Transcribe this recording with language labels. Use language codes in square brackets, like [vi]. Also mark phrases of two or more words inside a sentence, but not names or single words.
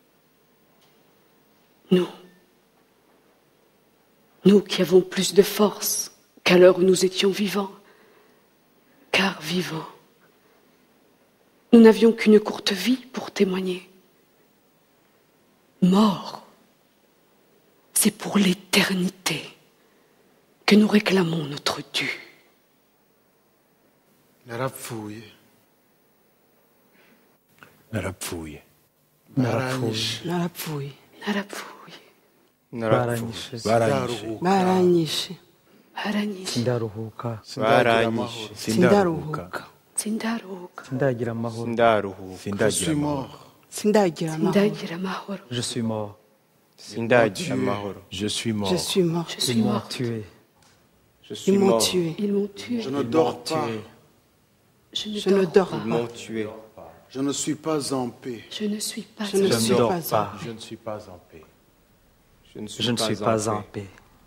[fr] Nous qui avons plus de force qu'à l'heure où nous étions vivants, car vivants, nous n'avions qu'une courte vie pour témoigner. Mort, c'est pour l'éternité que nous réclamons notre dû. [rw] Narapfuye. Narapfuye. Narapfuye. Narapfuye. Narapfuye. Baranyishe. Sindaruhuka. Sindaruhuka. Sindagira amahoro. [fr] Je suis mort. [rw] Sindagira amahoro. [fr] Je suis mort. Sindagira amahoro. Je suis mort. Je suis mort. Ils m'ont tué. Ils m'ont tué. Ils m'ont tué. Je ne dors pas. Je ne dors pas. Ils m'ont tué. Je ne suis pas en paix. Je ne suis pas Je ne dors pas. Je ne suis pas en paix. Je ne suis pas en paix.